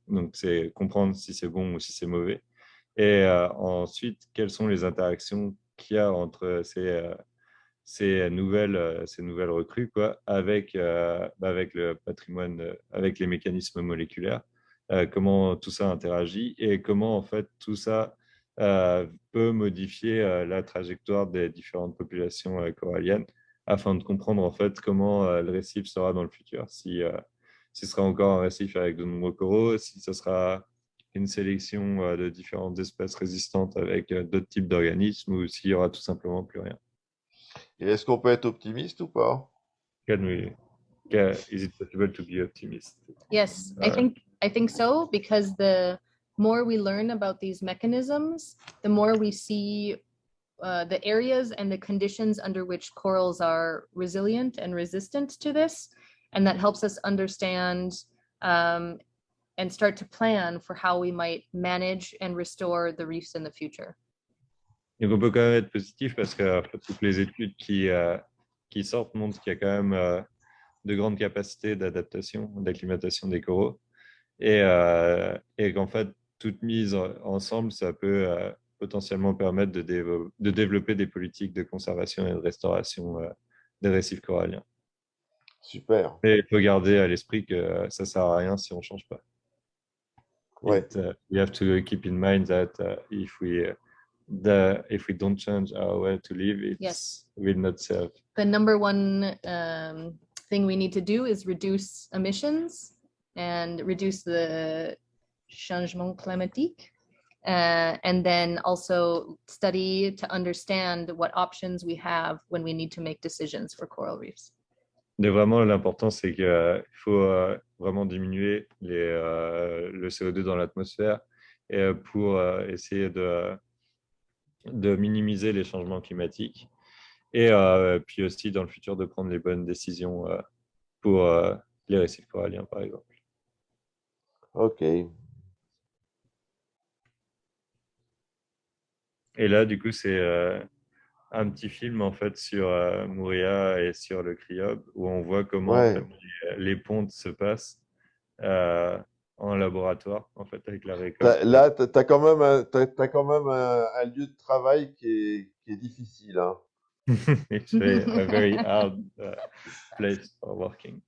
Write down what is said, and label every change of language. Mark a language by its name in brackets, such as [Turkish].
[French] Donc, c'est comprendre si c'est bon ou si c'est mauvais. Et ensuite, quelles sont les interactions qu'il y a entre ces nouvelles recrues avec le patrimoine, avec les mécanismes moléculaires, comment tout ça interagit et comment en fait tout ça peut modifier la trajectoire des différentes populations coralliennes afin de comprendre en fait comment le récif sera dans le futur, si ce sera encore un récif avec de nombreux coraux, si ce sera une sélection de différentes espèces résistantes avec d'autres types d'organismes ou s'il y aura tout simplement plus rien. Et est-ce qu'on peut être optimiste ou pas? [English] Is it possible to be optimist? Yes, I think so, because the more we learn about these mechanisms, the more we see the areas and the conditions under which corals are resilient and resistant to this, and that helps us understand and start to plan for how we might manage and restore the reefs in the future. [French] Donc on peut quand même être positif parce que toutes les études qui sortent montrent qu'il y a quand même de grandes capacités d'adaptation, d'acclimatation des coraux et qu'en fait, toute mise ensemble, ça peut potentiellement permettre de développer des politiques de conservation et de restauration des récifs coralliens. Super. Mais il faut garder à l'esprit que ça ne sert à rien si on ne change pas. Ouais. [English] We have to keep in mind that if we don't change our way to live, it will not serve. The number one thing we need to do is reduce emissions and reduce the [French] changement climatique, [English] and then also study to understand what options we have when we need to make decisions for coral reefs. [French] Mais vraiment, l'important, c'est qu'il faut vraiment diminuer le CO2 dans l'atmosphère pour essayer de minimiser les changements climatiques et puis aussi dans le futur de prendre les bonnes décisions pour les récifs coralliens, par exemple. Ok. Et là, du coup, c'est un petit film en fait sur Mouria et sur le cryobe où on voit comment en fait, les pontes se passent en laboratoire en fait avec la récolte. Là, t'as quand même un lieu de travail qui est difficile, hein. [English] It's a very hard place for working.